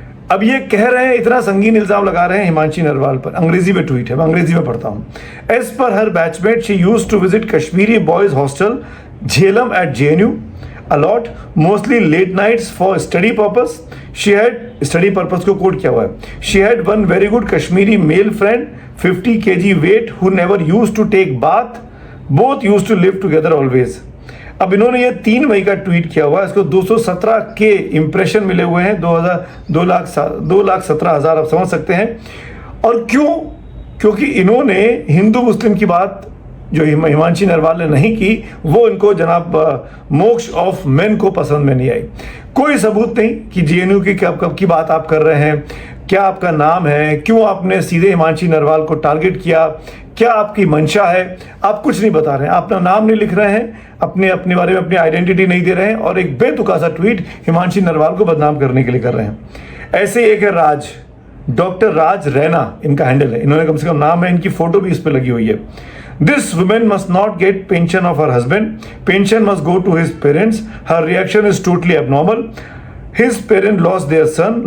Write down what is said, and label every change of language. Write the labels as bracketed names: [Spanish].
[Hindi] अब ये कह रहे हैं, इतना संगीन इल्जाम लगा रहे हैं हिमांशी नरवाल पर। अंग्रेजी में ट्वीट है, मैं अंग्रेजी में पढ़ता हूँ। [English] As per her batchmate she used to visit Kashmiri boys hostel Jhelum at JNU a lot, mostly late nights for study purpose. She had study purpose [Hindi] को कोड किया हुआ है। [English] She had one very good Kashmiri male friend, 50 kg weight, who never used to take bath. Both used to live together always. [Hindi] अब इन्होंने ये 3 मई का tweet किया हुआ है। इसको 217 के इंप्रेशन मिले हुए हैं, 2,17,000 आप समझ सकते हैं। और क्यों? क्योंकि इन्होंने हिंदू मुस्लिम की बात जो हिमांशी नरवाल ने नहीं की, वो इनको जनाब मोक्ष ऑफ मैन को पसंद में नहीं आई। कोई सबूत नहीं कि JNU की कब की बात आप कर रहे हैं, क्या आपका नाम है, क्यों आपने सीधे हिमांशी नरवाल को टारगेट किया, क्या आपकी मंशा है, आप कुछ नहीं बता रहे हैं। अपना नाम नहीं लिख रहे हैं, अपने बारे में अपनी आइडेंटिटी नहीं दे रहे हैं, और एक बेतुका सा ट्वीट हिमांशी नरवाल को बदनाम करने के लिए कर रहे हैं। ऐसे एक है राज, डॉक्टर राज रैना इनका हैंडल है। इन्होंने कम से कम नाम है, इनकी फोटो भी इस पर लगी हुई है। [English] This woman must not get pension of her husband. Pension must go to his parents. Her reaction is totally abnormal. His parent lost their son.